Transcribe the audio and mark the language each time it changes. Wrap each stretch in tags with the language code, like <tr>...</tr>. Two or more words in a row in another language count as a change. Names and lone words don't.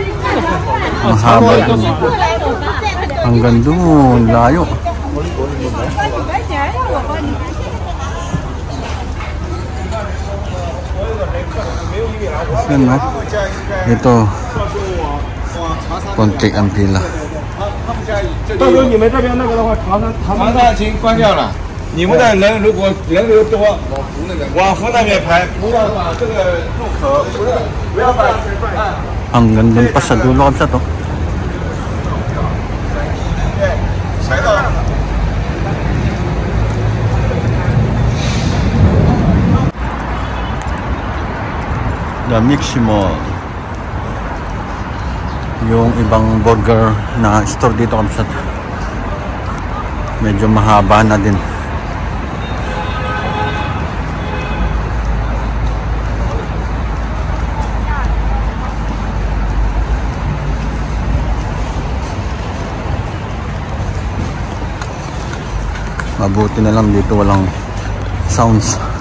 <tl>Ang haba dun. Hanggang dun, layo. Yan no? Ito. Konti ang pila.</tl> <zh>到时候你们这边那个的话，长沙已经关掉了。你们的人如果人流多，往湖那边排，不要把这个入口不要把。</zh> <tl>Hanggang dun pa sa dulo sa to. The Miximo. Yung ibang burger na store dito kapsat, medyo mahaba na din. Mabuti na lang dito walang sounds.</tl>